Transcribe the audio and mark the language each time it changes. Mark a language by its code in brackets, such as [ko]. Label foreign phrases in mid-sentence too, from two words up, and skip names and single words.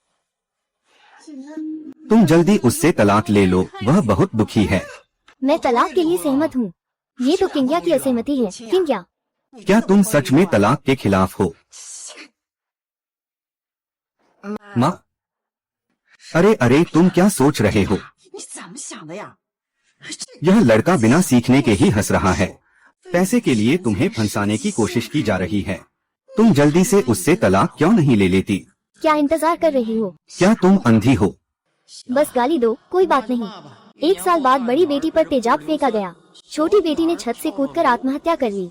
[hi] तुम जल्दी उससे तलाक ले लो, वह बहुत दुखी है। मैं तलाक के लिए सहमत हूँ। ये तो किंग्या की असहमति है। किंग्या, क्या तुम सच में तलाक के खिलाफ हो? माँ, अरे अरे तुम क्या सोच रहे हो? [zh] 你怎么想的呀？ [hi] यह लड़का बिना सीखने के ही हंस रहा है। पैसे के लिए तुम्हें फंसाने की कोशिश की जा रही है। तुम जल्दी से उससे तलाक क्यों नहीं ले लेती? क्या इंतजार कर रही हो? क्या तुम अंधी हो? बस गाली दो, कोई बात नहीं। 1 साल बाद बड़ी बेटी पर तेजाब फेंका गया। छोटी बेटी ने छत से कूदकर आत्महत्या कर ली।